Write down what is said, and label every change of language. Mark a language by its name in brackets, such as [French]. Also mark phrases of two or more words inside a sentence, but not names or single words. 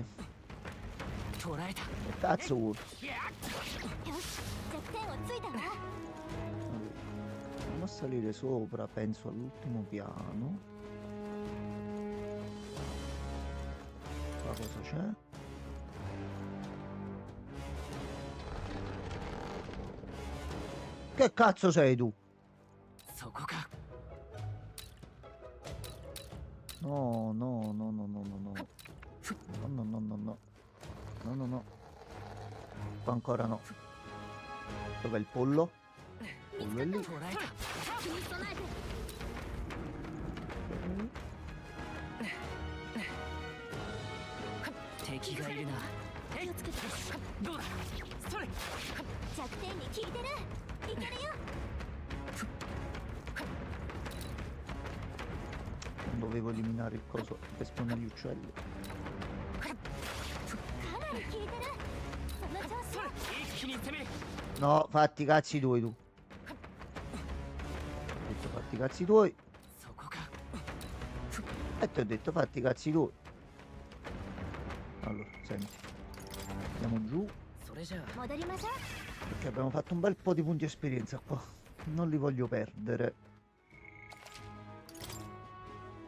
[Japanese] 捉えた。 [Italian] Che cazzo vuoi? [Japanese] よし、弱点をついたわ。 [Italian] Allora, andiamo a salire sopra, penso all'ultimo piano. Qua cosa c'è? Che cazzo sei tu? [Japanese] そこか。 [Italian] No, no, no, no, no, no, no. No, no, no, no, no. No, no, no. Qua ancora no. Dov'è il pollo? Il pollo è lì. [Japanese] 捉えた。気に備えて。敵がいるな。えい。気をつけて。どうだ。それ。弱点に効いてる。いけるよ。 [Italian] Non dovevo eliminare il coso per spawnare gli uccelli. [Japanese] かなり効いてる。その調子よ。一気に攻める。 [Italian] No, fatti i cazzi tuoi tu. Ho detto fatti i cazzi tuoi. [Japanese] そこか。 [Italian] E ti ho detto fatti i cazzi tuoi. Allora, senti. Andiamo giù. [Japanese] それじゃあ。戻りましょう。 [Italian] Perché abbiamo fatto un bel po' di punti esperienza qua. Non li voglio perdere.